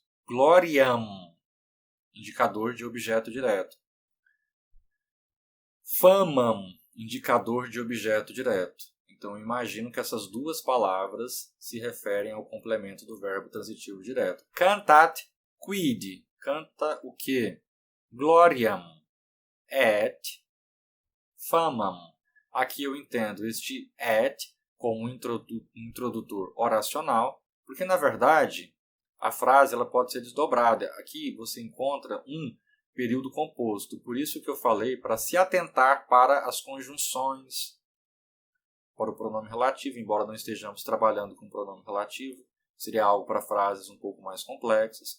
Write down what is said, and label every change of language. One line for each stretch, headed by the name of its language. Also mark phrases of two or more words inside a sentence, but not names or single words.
Portuguese: Gloriam, indicador de objeto direto. Famam, indicador de objeto direto. Então, eu imagino que essas duas palavras se referem ao complemento do verbo transitivo direto.
Latin: Cantat quid.
Portuguese: Canta o quê?
Latin: Gloriam et famam.
Portuguese: Aqui eu entendo este et como um introdutor oracional, porque, na verdade, a frase ela pode ser desdobrada. Aqui você encontra um período composto. Por isso que eu falei para se atentar para as conjunções, para o pronome relativo, embora não estejamos trabalhando com pronome relativo, seria algo para frases um pouco mais complexas.